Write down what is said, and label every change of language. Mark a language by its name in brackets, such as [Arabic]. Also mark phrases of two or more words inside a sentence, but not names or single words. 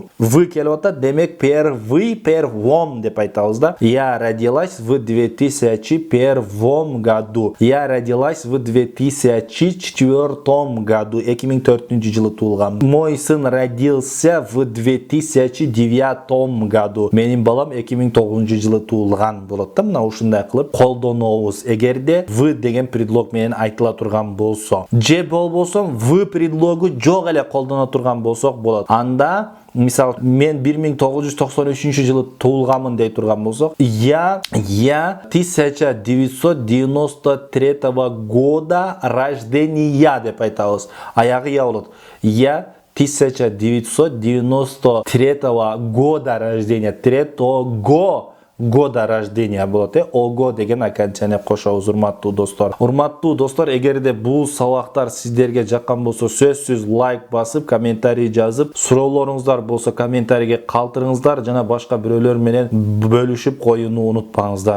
[Kyrgyz] В келип атат, демек первом деп айтабыз да. [Russian] Я родилась в 2001 году. Я родилась в 2004 году. [Kyrgyz] 2004-жылы туулган. [Russian] Мой сын родился в 2009 году. [Kyrgyz] Менин балам 2009-жылы туулган болот да. Мына ушундай кылып колдонобуз. Эгерде в деген предлог менен айтыла турган болсо, же болбосо в предлогу жок эле колдоно турган болсок болот. Анда мисал мен 1993-жылы туулганмын дей турган болсок, [Russian] я 1993 года рождения [Kyrgyz] деп айтабыз. Аягы я болот. [Russian] Я 1993 года рождения. Года рождения [Kyrgyz] болот. Ого деген окончание кошобуз, урматтуу достор. Урматтуу достор, эгерде бул сабактар сиздерге жаккан болсо, сөзсүз лайк басып, комментарий жазып, суроолоруңуздар болсо комментарийге калтырыңыздар, жана башка бирөөлөр менен бөлүшүп коюуну унутпаңыздар.